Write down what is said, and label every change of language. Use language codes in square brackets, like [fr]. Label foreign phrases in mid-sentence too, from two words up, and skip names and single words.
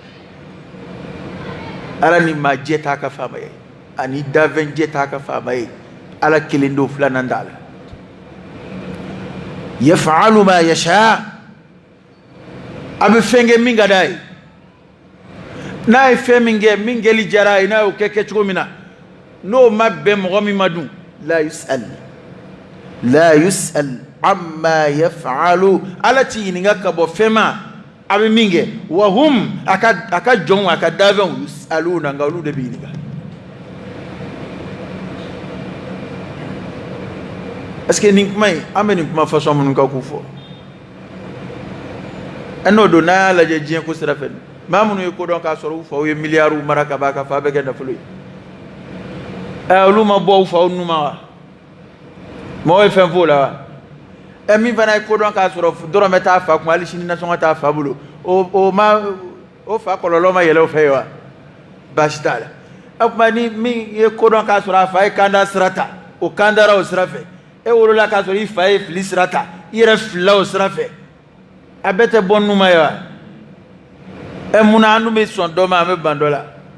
[bm] ala ni maa jɛ t'a ka faamaya ye ani dafɛn jɛ t'a ka faamaya ye ala kelen don filanan t'a la [ar] يفعل ما يشاء [bm] a bɛ fɛn kɛ min ka d'a ye n'a ye fɛn min kɛ min kɛli diyara a ye n'a y'o kɛ kɛcogo min na n'o ma bɛn mɔgɔ min ma dun la [ar] يسأل عما يفعل [bm] ala t'i ɲininka ka bɔ fɛn ma a bɛ min kɛ [ar] وهم [bm] a ka jɔnw a ka dafɛnw yus'aluna nka olu de bɛ ɲininka [fr] est-ce que [bm] nin kuma in an bɛ nin kuma fasɔn minnu kan k'u fɔ n'o don n'a y'a lajɛ diɲɛ ko sira fɛ maa minnu ye ko dɔn k'a sɔrɔ u faw ye miliyariw mara ka ban ka fa bɛɛ kɛ nafolo ye olu ma bɔ u faw nu ma wa mɔgɔ ye fɛn f'o la wa min fana ye ko dɔn k'a sɔrɔ dɔrɔmɛ t'a fa kun hali sini nasɔngɔ t'a fa bolo o fa kɔlɔlɔ ma yɛlɛ o fɛ ye wa baasi t'a la o tuma ni min ye ko dɔn k'a sɔrɔ a fa ye kanda sira ta o kandara o sira fɛ e wolola k'a sɔrɔ i fa ye fili sira ta i yɛrɛ filila o sira fɛ a bɛɛ tɛ bɔ nu ma ye wa munna an dun bɛ sɔn dɔ ma an bɛ ban dɔ la